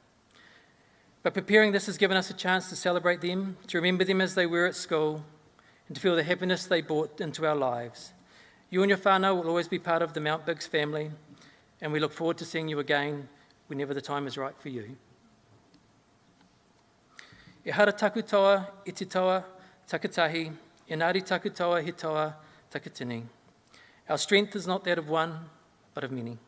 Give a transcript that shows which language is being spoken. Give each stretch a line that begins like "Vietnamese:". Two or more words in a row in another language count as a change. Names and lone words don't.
English: But preparing this has given us a chance to celebrate them, to remember them as they were at school, and to feel the happiness they brought into our lives. You and your whānau will always be part of the Mount Biggs family, and we look forward to seeing you again whenever the time is right for you.
Māori: E hara taku toa, i te toa, takatahi, engari taku toa, he toa, takatini.
English: Our strength is not that of one, but of many.